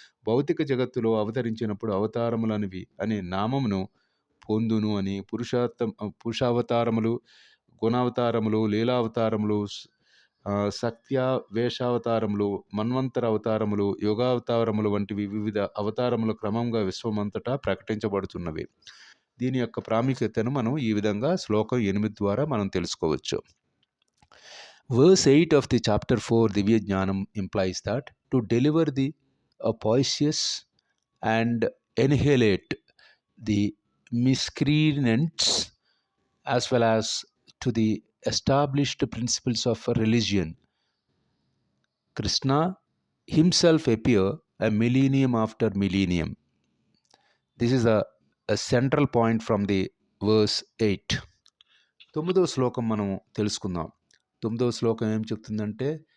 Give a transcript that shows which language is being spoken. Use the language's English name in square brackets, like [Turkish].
[Telugu] భౌతిక జగత్తులో అవతరించినప్పుడు అవతారములనివి అనే నామమును పొందును అని పురుషావతారములు, గుణావతారములు, లీలావతారములు, సత్యావేశావతారములు, మన్వంతర అవతారములు, యోగావతారములు వంటివి వివిధ అవతారముల క్రమంగా విశ్వమంతటా ప్రకటించబడుతున్నవి. దీని యొక్క ప్రాముఖ్యతను మనం ఈ విధంగా శ్లోకం 8 ద్వారా మనం తెలుసుకోవచ్చు. [English] Verse 8 of the chapter 4 Divya Jnanam implies that to deliver the poisonous and annihilate the miscreants as well as to the established principles of religion, Krishna himself appear a millennium after millennium. This is a central point from the verse 8. [Telugu] 9వ శ్లోకం మనం తెలుసుకుందాం. 9వ శ్లోకం ఏం చెప్తుందంటే,